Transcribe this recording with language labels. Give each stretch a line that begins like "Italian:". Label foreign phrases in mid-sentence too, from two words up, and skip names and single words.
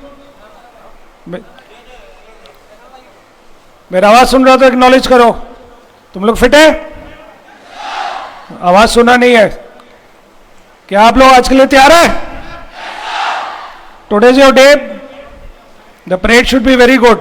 Hindi: मेरा आवाज सुन रहा तो एक्नॉलेज करो। तुम लोग फिट है? आवाज सुना नहीं है क्या? आप लोग आज के लिए तैयार है?
English: Today is your day, the parade should be very good.